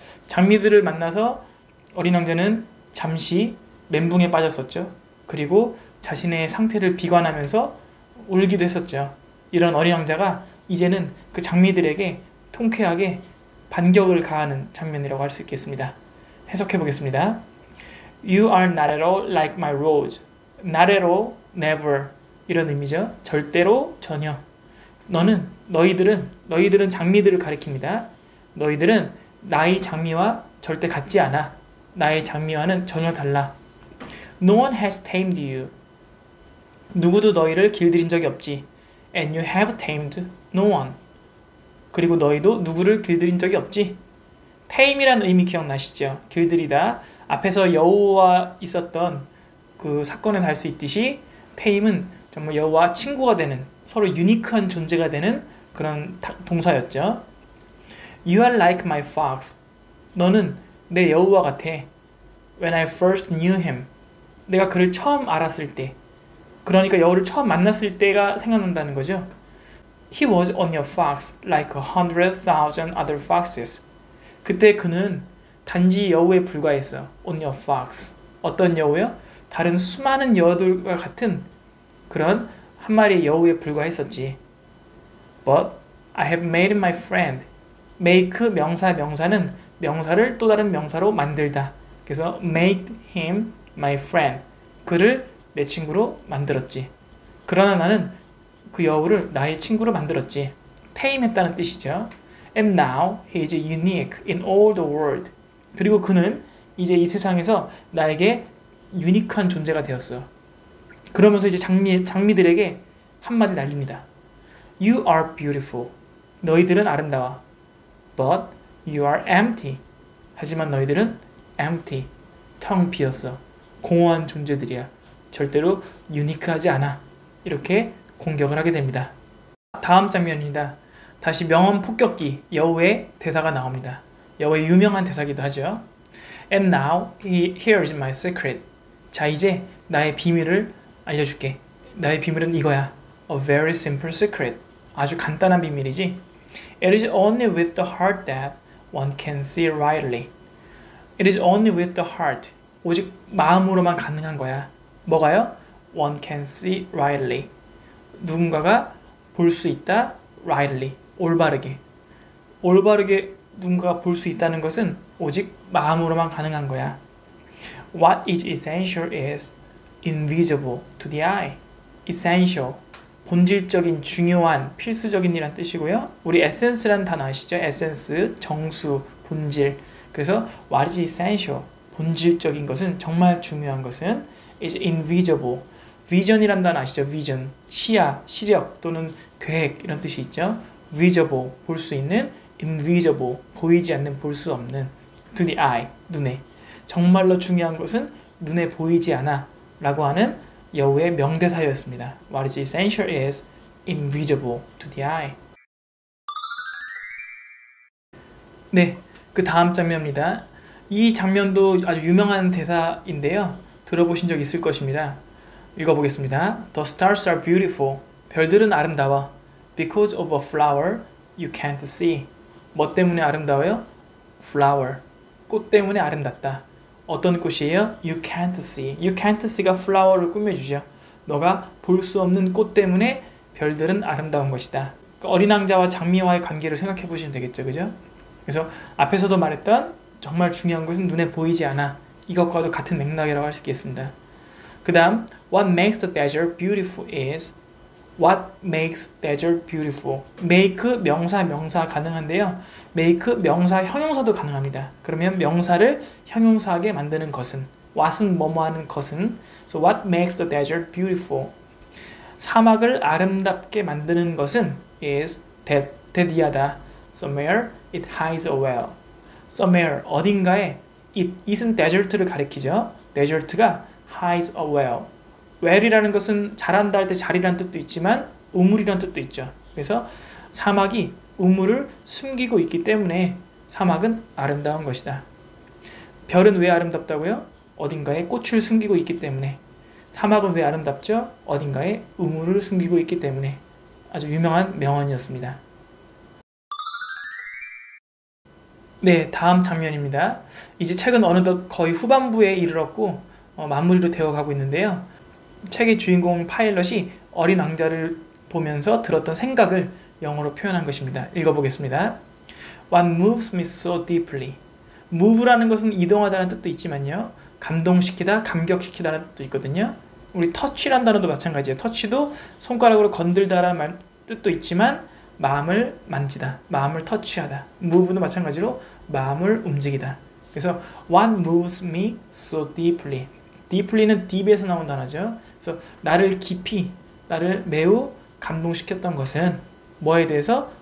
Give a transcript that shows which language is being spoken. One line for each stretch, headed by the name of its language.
Korean: 장미들을 만나서 어린 왕자는 잠시 멘붕에 빠졌었죠. 그리고 자신의 상태를 비관하면서 울기도 했었죠. 이런 어린 왕자가 이제는 그 장미들에게 통쾌하게 반격을 가하는 장면이라고 할 수 있겠습니다. 해석해 보겠습니다.
English: You are not at all like my rose. Not at all, never.
Korean: 이런 의미죠. 절대로, 전혀. 너희들은 장미들을 가리킵니다. 너희들은 나의 장미와 절대 같지 않아. 나의 장미와는 전혀 달라.
English: No one has tamed you.
Korean: 누구도 너희를 길들인 적이 없지.
English: And you have tamed no one.
Korean: 그리고 너희도 누구를 길들인 적이 없지. tame이라는 의미 기억나시죠? 길들이다. 앞에서 여우와 있었던 그 사건에서 알 수 있듯이 tame은 정말 여우와 친구가 되는, 서로 유니크한 존재가 되는 그런 동사였죠.
English: You are like my fox.
Korean: 너는 내 여우와 같아.
English: When I first knew him.
Korean: 내가 그를 처음 알았을 때. 그러니까 여우를 처음 만났을 때가 생각난다는 거죠.
English: He was only a fox like 100,000 other foxes.
Korean: 그때 그는 단지 여우에 불과했어.
English: Only a fox.
Korean: 어떤 여우요? 다른 수많은 여우들과 같은 그런 한 마리의 여우에 불과했었지.
English: But I have made him my friend.
Korean: make 명사는 명사를 또 다른 명사로 만들다.
English: 그래서 made him my friend.
Korean: 그를 내 친구로 만들었지. 그러나 나는 그 여우를 나의 친구로 만들었지. 테임했다는 뜻이죠. And now he is unique in all the world. 그리고 그는 이제 이 세상에서 나에게 유니크한 존재가 되었어. 그러면서 이제 장미들에게 한마디 날립니다.
English: You are beautiful.
Korean: 너희들은 아름다워.
English: But you are empty.
Korean: 하지만 너희들은 empty. 텅 비었어. 공허한 존재들이야. 절대로 유니크하지 않아. 이렇게 공격을 하게 됩니다. 다음 장면입니다. 다시 명언 폭격기 여우의 대사가 나옵니다. 여우의 유명한 대사기도 하죠.
English: And now here is my secret.
Korean: 자, 이제 나의 비밀을 알려줄게. 나의 비밀은 이거야.
English: A very simple secret.
Korean: 아주 간단한 비밀이지.
English: It is only with the heart that one can see rightly. It is only with the heart.
Korean: 오직 마음으로만 가능한 거야. 뭐가요?
English: One can see rightly.
Korean: 누군가가 볼 수 있다. rightly. 올바르게. 올바르게 누군가가 볼 수 있다는 것은 오직 마음으로만 가능한 거야.
English: What is essential is invisible to the eye. essential.
Korean: 본질적인, 중요한, 필수적인 이란 뜻이고요. 우리 essence라는 단어 아시죠? essence, 정수, 본질.
English: 그래서 what is essential?
Korean: 본질적인 것은, 정말 중요한 것은 is invisible. vision이란 단어 아시죠?
English: vision.
Korean: 시야, 시력 또는 계획 이런 뜻이 있죠. visible. 볼 수 있는, invisible. 보이지 않는, 볼 수 없는. to the eye. 눈에. 정말로 중요한 것은 눈에 보이지 않아 라고 하는 여우의 명대사였습니다.
English: What is essential is invisible to the eye.
Korean: 네, 그 다음 장면입니다. 이 장면도 아주 유명한 대사인데요. 들어보신 적 있을 것입니다. 읽어보겠습니다.
English: The stars are beautiful.
Korean: 별들은 아름다워.
English: Because of a flower you can't see.
Korean: 뭐 때문에 아름다워요? Flower. 꽃 때문에 아름답다. 어떤 꽃이에요?
English: You can't see.
Korean: You can't see가 flower를 꾸며주죠. 너가 볼 수 없는 꽃 때문에 별들은 아름다운 것이다. 그러니까 어린 왕자와 장미와의 관계를 생각해 보시면 되겠죠. 그죠? 그래서 앞에서도 말했던 정말 중요한 것은 눈에 보이지 않아. 이것과도 같은 맥락이라고 할 수 있겠습니다.
English: 그 다음 What makes the desert beautiful is What makes desert beautiful.
Korean: make 명사 가능한데요. make 명사 형용사도 가능합니다. 그러면 명사를 형용사하게 만드는 것은, what은 뭐뭐 하는 것은.
English: So what makes the desert beautiful.
Korean: 사막을 아름답게 만드는 것은 is that이하다.
English: Somewhere it hides a well. somewhere 어딘가에 it은 desert를 가리키죠. desert가 hides a well.
Korean: well이라는 것은 잘한다 할 때 잘이라는 뜻도 있지만 우물이라는 뜻도 있죠. 그래서 사막이 우물을 숨기고 있기 때문에 사막은 아름다운 것이다. 별은 왜 아름답다고요? 어딘가에 꽃을 숨기고 있기 때문에. 사막은 왜 아름답죠? 어딘가에 우물을 숨기고 있기 때문에. 아주 유명한 명언이었습니다. 네, 다음 장면입니다. 이제 책은 어느덧 거의 후반부에 이르렀고 마무리로 되어가고 있는데요. 책의 주인공 파일럿이 어린 왕자를 보면서 들었던 생각을 영어로 표현한 것입니다. 읽어보겠습니다.
English: What moves me so deeply.
Korean: move라는 것은 이동하다는 뜻도 있지만요. 감동시키다, 감격시키다는 뜻도 있거든요. 우리 touch라는 단어도 마찬가지예요. touch도 손가락으로 건들다라는 뜻도 있지만 마음을 만지다, 마음을 터치하다. move도 마찬가지로 마음을 움직이다.
English: 그래서 what moves me so deeply.
Korean: deeply는 deep에서 나온 단어죠. 그래서 나를 깊이, 나를 매우 감동시켰던 것은 뭐에 대해서?